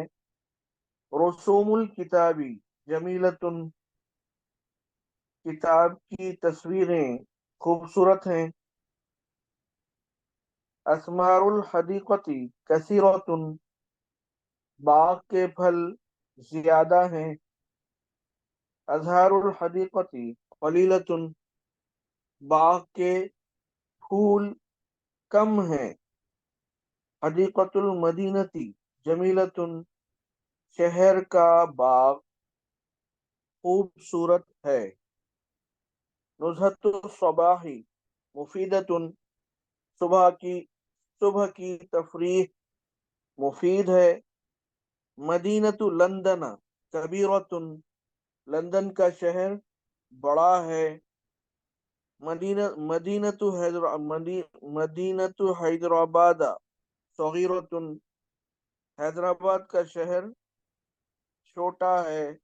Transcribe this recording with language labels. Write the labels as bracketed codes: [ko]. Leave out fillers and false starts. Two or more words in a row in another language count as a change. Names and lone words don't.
[ar] رسوم الکتابی جمیلتن، [ur] کتاب کی تصویریں خوبصورت ہیں۔ [ar] اسمار الحدیقتی کثیرتن، [ur] باغ کے پھل زیادہ ہیں۔ [ar] ازہار الحدیقتی قلیلتن، [ur] باغ کے پھول کم ہیں۔ [ar] حدیقۃ المدینتی جمیلتن، [ur] شہر کا باغ خوبصورت ہے۔ [ar] نزہۃ الصباح مفیدتن، [ur] صبح کی تفریح مفید ہے۔ [ar] مدینۃ لندن کبیرتن، [ur] لندن کا شہر بڑا ہے۔ [ar] مدینۃ حیدرآباد صغیرتن، [ur] حیدرآباد کا شہر چھوٹا ہے۔